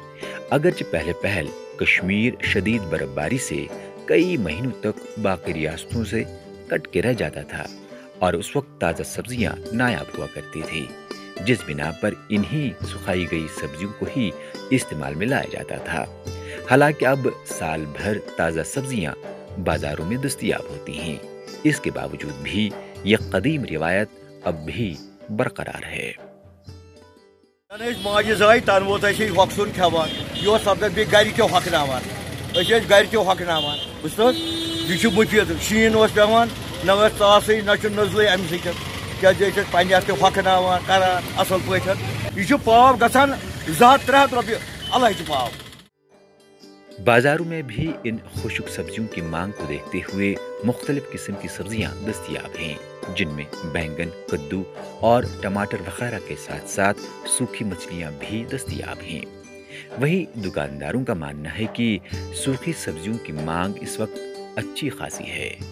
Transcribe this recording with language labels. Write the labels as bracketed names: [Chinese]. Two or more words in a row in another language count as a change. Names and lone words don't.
[Urdu] اگرچہ پہل کشمیر شدید برف باری سے کئی مہینوں تک باقی ریاستوں سے کٹ کے رہ جاتا تھا اور اس وقت تازہ سبزیاں نایاب ہوا کرتی تھی، جس بنا پر انہی سکھائی گئی سبزیوں کو ہی استعمال میں لایا جاتا تھا۔ حالانکہ اب سال بھر تازہ سبزیاں بازاروں میں دستیاب ہوتی ہیں، اس کے باوجود بھی یہ قدیم روایت اب بھی برقرار ہے۔ [Kashmiri] ماجہ زائی تن ووت ہۄکھسُن کھٮ۪وان، یہِ اوس سپدان بیٚیہِ گرِکیو ہۄکھناوان، أسۍ ٲسۍ گرِکیو ہۄکھناوان، بوٗزتھٕ حظ یہِ چھُ مُفیٖد، شیٖن اوس پیٚوان، نہ ٲس ژاسٕے نہ چھُ نٔزلٕے اَمہِ سۭتۍ، کیٛازِ أسۍ ٲسۍ پننہِ اَتھٕ تہِ ہۄکھناوان کران اَصٕل پٲٹھۍ۔ یہِ چھُ پاو گژھان 200-300 رۄپیہِ الگ پاو۔ [Urdu] بازاروں میں بھی ان خشک سبزیوں کی مانگ کو دیکھتے ہوئے مختلف قسم کی سبزیاں دستیاب ہیں، جن میں بینگن، کدو اور ٹماٹر وغیرہ کے ساتھ ساتھ سوکھی مچھلیاں بھی دستیاب ہیں۔ وہیں دکانداروں کا ماننا ہے کہ سوکھی سبزیوں کی مانگ اس وقت اچھی خاصی ہے۔